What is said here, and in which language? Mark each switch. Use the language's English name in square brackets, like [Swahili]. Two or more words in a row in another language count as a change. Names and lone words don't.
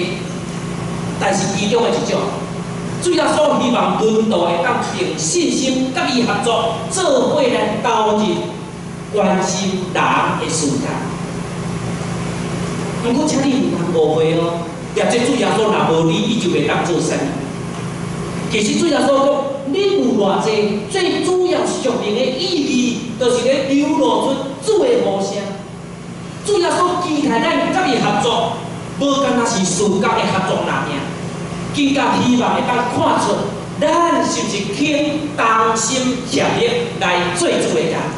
[Min Nan Chinese] 但是其中的一种，主耶稣希望门徒会当凭信心甲伊合作，做伙来投入关心人的世界。不过，请你唔通误会哦，也即主耶稣若无你，伊就袂当做啥。其实主耶稣讲，你有偌济，最主要说明的意义，就是咧流露出主的呼声。主耶稣期待咱甲伊合作。无干那是事业的合作那尔，更加希望会当看出咱是不是肯同心协力来做主的人。